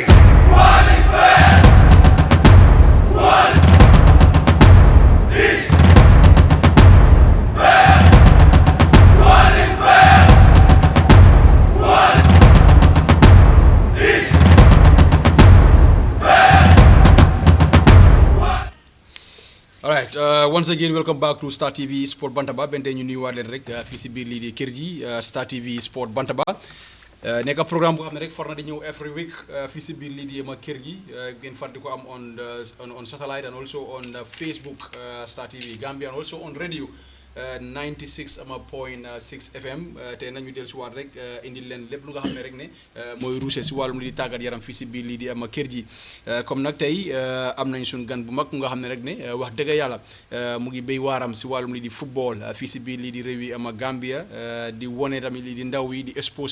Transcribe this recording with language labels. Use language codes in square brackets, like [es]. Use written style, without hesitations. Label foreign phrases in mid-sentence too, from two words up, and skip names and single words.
[en] What is fair? What is fair? What is fair? What is fair? All right, once again, welcome back to Star TV Sport Bantaba. [wo] Bente ñu nuyu waat leen rek fii si biir lii di kër ji Star TV Sport Bantaba nekk programme bu xam ne rek for na di ñëw [en] every week [wo] fii si biir lii di ma kër gi ngeen far di ko am [en] on satellite and also on Facebook Star TV Gambia and also on radio 96.6 FM [wo] te nañu dellu si waat rek indil leen lépp lu nga xam ne rek ne mooy ruuse si wàllum li di tàggat yaram fii si biir lii di ama kër ji comme nag tey am nañ suñu gan bu mag nga xam ne rek ne wax dëgg yàlla mu ngi béy waaram si wàllum li di football fii si biir lii di réew yi ama Gambia di wone tamit lii di ndaw yi di expose